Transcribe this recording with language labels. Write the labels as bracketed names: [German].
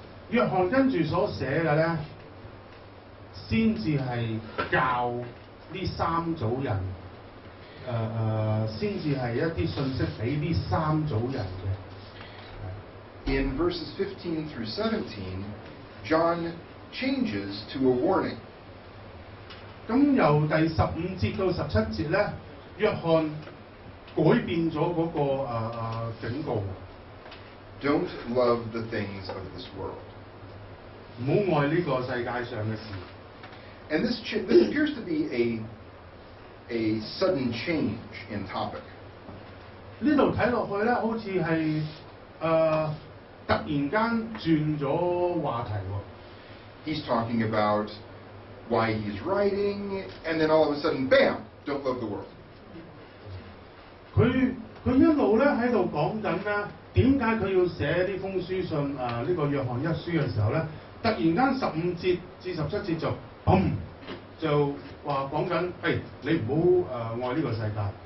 [Cantonese] 約翰跟住所寫嘅咧，先至係教呢三組人，先至係一啲信息俾呢三組人嘅。 [English] In verses 15 through 17, John changes to a warning. [Cantonese] 咁由第15節到17節咧，約翰改變咗嗰個警告。 [English] Don't love the things of this world. [Cantonese] 唔好愛呢個世界上嘅事。 [English] And this appears to be a sudden change in topic. [Cantonese] 呢度睇落去咧，好似係突然間轉咗話題喎。 [English] He's talking about why he's writing, and then all of a sudden, bam, don't love the world. [Cantonese] 佢一路咧喺度講緊咧，點解佢要寫呢封書信呢個約翰一書嘅時候咧，突然間15節至17節就就話講緊，你唔好愛呢個世界。